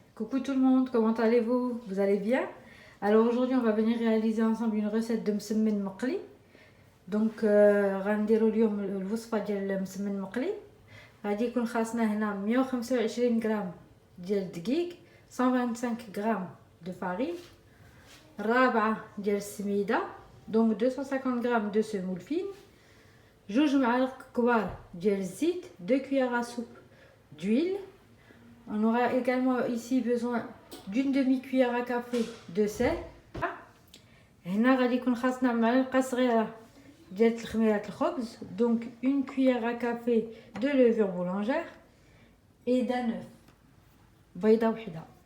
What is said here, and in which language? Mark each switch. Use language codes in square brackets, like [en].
[fr] Coucou tout le monde, comment allez-vous? Vous allez bien? Alors aujourd'hui on va venir réaliser ensemble une recette de msemen maqli. [ar] Donc غنديروا اليوم الوصفه ديال المسمن مقلي. غادي يكون خاصنا هنا 125 غرام ديال الدقيق، 125 غرام دو فارين، الرابعه ديال السميده، دونك 250 غرام دو سمول فين، جوج معالق كبار ديال الزيت، 2 cuillères à soupe d'huile. [fr] On aura également ici besoin d'une demi-cuillère à café de sel. [ar] هنا غادي يكون خاصنا معلقه صغيره ديال الخميرات الخبز، donc une cuillère à café de levure boulangère et d'un œuf بيضه وحده.